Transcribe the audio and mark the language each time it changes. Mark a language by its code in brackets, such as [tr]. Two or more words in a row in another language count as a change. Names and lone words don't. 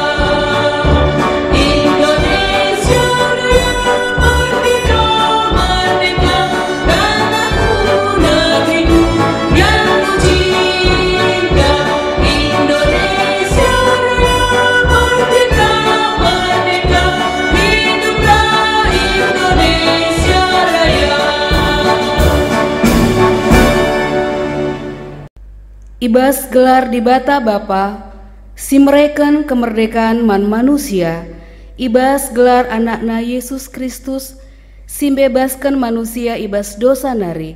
[id] Indonesia Raya, merdeka, merdeka, tanahku, negeriku yang ku cinta. Indonesia Raya, merdeka, merdeka, hiduplah Indonesia Raya. [btx] Ibas gelar di bata Bapa, si mereken kemerdekaan man manusia. Ibas gelar anakna Yesus Kristus, si bebaskan manusia ibas dosa nari.